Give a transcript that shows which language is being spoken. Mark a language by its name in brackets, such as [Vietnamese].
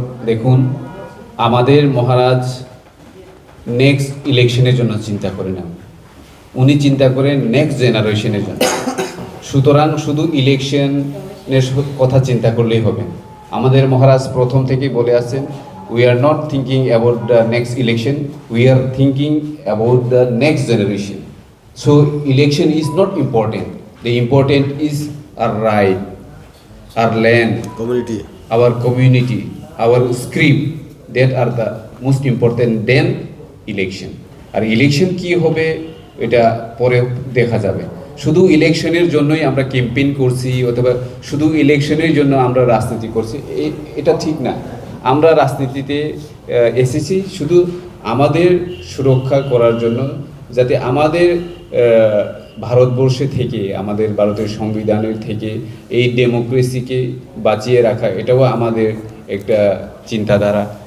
[Bangla] দেখুন আমাদের মহারাজ নেক্সট ইলেকশনের জন্য চিন্তা করেন না, উনি চিন্তা করেন নেক্সট জেনারেশনের জন্য। সুতরাং শুধু ইলেকশনের কথা চিন্তা করলেই হবে। আমাদের মহারাজ প্রথম থেকেই বলে আসছেন [English] We are not thinking about the next election. We are thinking about the next generation. So election is not important. The important is our right, our land, Community. our community, our script. That are the most important than election. [Bangla] আর election কি হবে এটা পরে দেখা যাবে। শুধু ইলেকশনের জন্যই আমরা ক্যাম্পেইন করছি অথবা শুধু ইলেকশনের জন্য আমরা রাজনীতি করছি এটা ঠিক না। আমরা রাজনীতিতে এসেছি শুধু আমাদের সুরক্ষা করার জন্য, যাতে আমাদের ভারতবর্ষে থেকে, আমাদের ভারতের সংবিধানের থেকে এই ডেমোক্রেসিকে বাঁচিয়ে রাখা, এটাও আমাদের একটা চিন্তাধারা।